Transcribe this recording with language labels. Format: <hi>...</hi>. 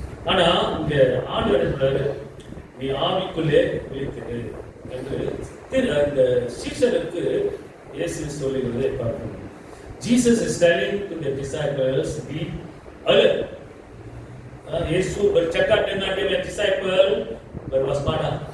<ta>ஆனா இங்க ஆண்டவர் என்ன சொல்றாரு, நீ ஆவிக்குள்ளே விழித்திரு என்று அந்த சீஷருக்கு இயேசு சொல்லுகிறதை பார்க்கணும்.</ta> <en>Jesus is telling to the disciples, be alert.</en> <ms>Yesus bercakap dengan dia punya disciple, berwaspada.</ms>